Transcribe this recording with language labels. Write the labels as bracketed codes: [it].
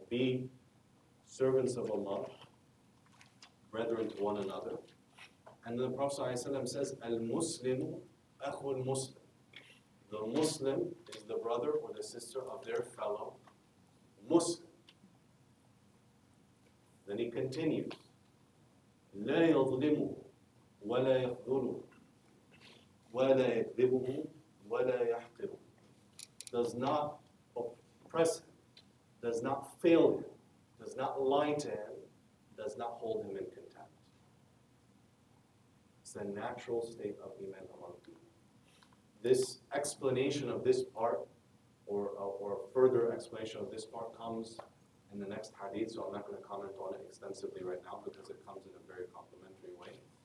[en] Be servants of Allah, brethren to one another. And then the Prophet says, [ar] Al-Muslimu akhul Muslim. [en] The Muslim is the brother or the sister of their fellow Muslim. Then he continues, [ar] لا يظلمه ولا يخذله ولا يكذبه ولا يحقره. [en] Does not oppress him, does not fail him, does not lie to him, does not hold him in contempt. It's the natural state of Iman among people. This explanation of this part, or further explanation of this part, comes in the next hadith, so I'm not going to comment on it extensively right now because it comes in a very complimentary way.